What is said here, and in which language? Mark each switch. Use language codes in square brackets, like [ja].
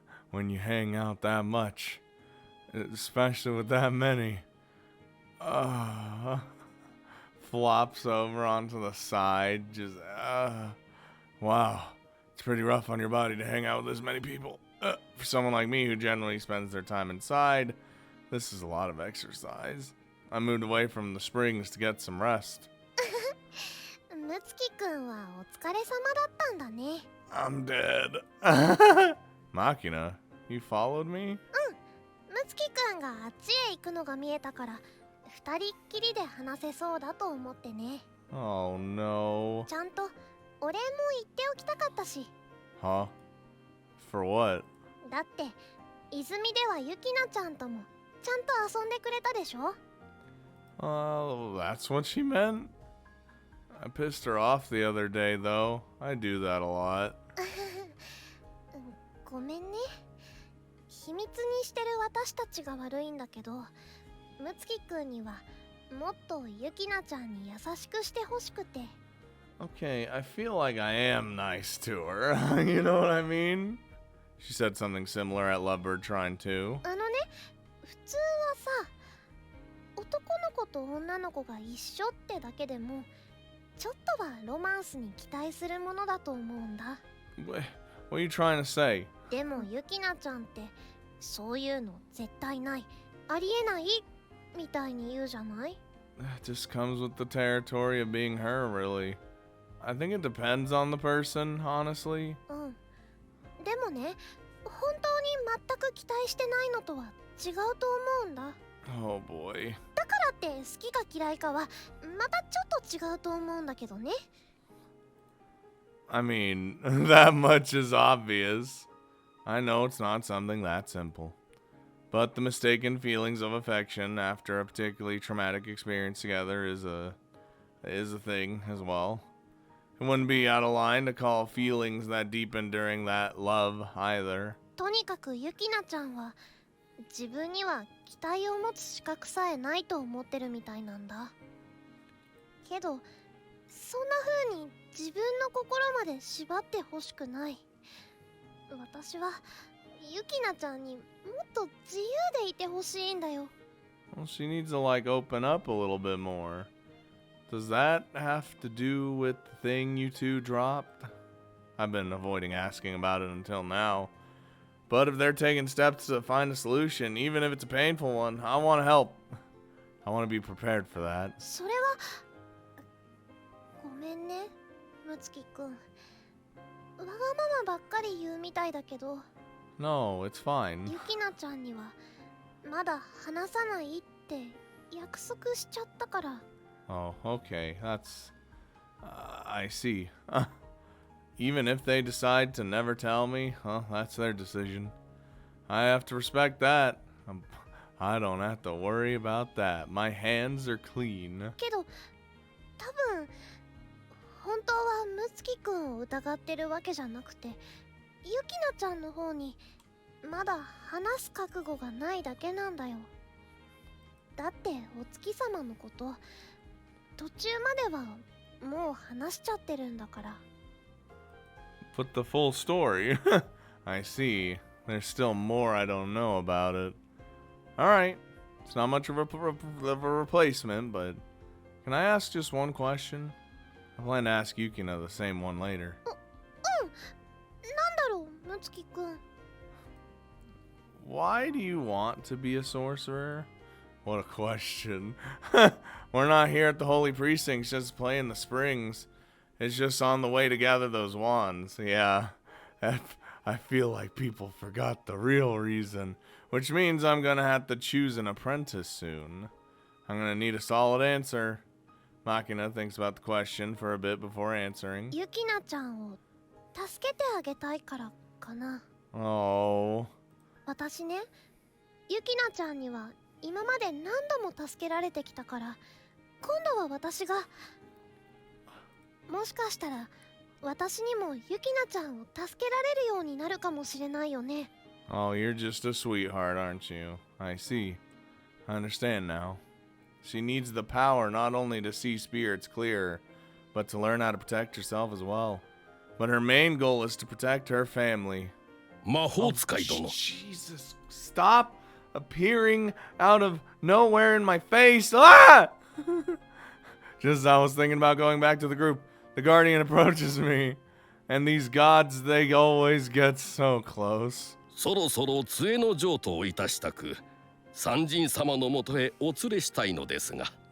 [en] When you hang out that much, especially with that many, flops over onto the side, just, wow. It's pretty rough on your body to hang out with this many people. For someone like me who generally spends their time inside, this is a lot of exercise. I moved away from the springs to get some rest. [ja] むつきくんはお疲れ様だったんだね。 [en] I'm dead. Machina, you followed me? [ja] むつきくんがあっちへ行くのが見えたから二人っきりで話せそうだと思ってね。 [en] Oh no. [ja] ちゃんとお礼も言っておきたかったし。 [en] Huh? For what? [ja] だって泉ではゆきなちゃんともちゃんと遊んでくれたでしょ。 [en] That's what she meant? I pissed her off the other day, though. I do that a lot. [ja] ごめんね。秘密にしてる私たちが悪いんだけど、むつきくんにはもっとゆきなちゃんに優しくしてほしくて。 [en] Okay, I feel like I am nice to her. You know what I mean? She said something similar at Lovebird Shrine too. [ja] あのね、普通はさ、男の子と女の子が一緒ってだけでもちょっとはロマンスに期待するものだと思うんだ。 [en] What are you trying to say? [ja] でもゆきなちゃんってそういうの絶対ない、ありえないみたいに言うじゃない？ [en] It just comes with the territory of being her, really. I think it depends on the person, honestly. [ja] うん。でもね、本当に全く期待してないのとは違うと思うんだ。 [en] Oh boy. [ja] だからって好きか嫌いかはまたちょっと違うと思うんだけどね。 [en] I mean, that much is obvious. I know it's not something that simple. But the mistaken feelings of affection after a particularly traumatic experience together is a thing as well. It wouldn't be out of line to call feelings that deepen during that love either. [ja] とにかくゆきなちゃんは自分には期待を持つ資格さえないと思ってるみたいなんだ。けどそんな風に自分の心まで縛ってほしくない。私はゆきなちゃんにもっと自由でいてほしいんだよ。 [en] Well, she needs to open up a little bit more. Does that have to do with the thing you two dropped? I've been avoiding asking about it until now. But if they're taking steps to find a solution, even if it's a painful one, I want to help. I want to be prepared for that. [ja] それはごめんね、むつきくん。わがままばっかり言うみたいだけど、 [en] No, it's fine. [ja] ゆきなちゃんにはまだ話さないって約束しちゃったから。 [en] Oh, okay. That's... I see. Even if they decide to never tell me, that's their decision. I have to respect that. I don't have to worry about that. My hands are clean. [ja] けど多分本当はむつきくんを疑ってるわけじゃなくて、ゆきなちゃんの方にまだ話す覚悟がないだけなんだよ。だってお月様のこと途中まではもう話しちゃってるんだから。 [en] But the full story. I see. There's still more I don't know about it. Alright. It's not much of a replacement, but... Can I ask just one question? I plan to ask Yukina the same one later. [ja] うん。なんだろう、むつきくん。 [en] Why do you want to be a sorcerer? What a question. We're not here at the Holy Precincts just playing the springs. It's just on the way to gather those wands. Yeah, I feel like people forgot the real reason, which means I'm gonna have to choose an apprentice soon. I'm gonna need a solid answer. Machina thinks about the question for a bit before answering. [ja] ゆきなちゃんを助けてあげたいからかな。 [en] Oh. [ja] 私ね、ゆきなちゃんには今まで何度も助けられてきたから、今度は私が、もしかしたら私にもゆきなちゃんを助けられるようになるかもしれないよね。 [en] Oh, you're just a sweetheart, aren't you? I see. I understand now. She needs the power not only to see spirits clearer, but to learn how to protect herself as well. but her main goal is to protect her family. [ja] 魔法使い殿、 [en] Jesus, stop appearing out of nowhere in my face. Ah! Just as I was thinking about going back to the group, the guardian approaches me. And these gods, they always get so close. [ja] そろそろ杖の譲渡をいたしたく、三神様のもとへお連れしたいのですが。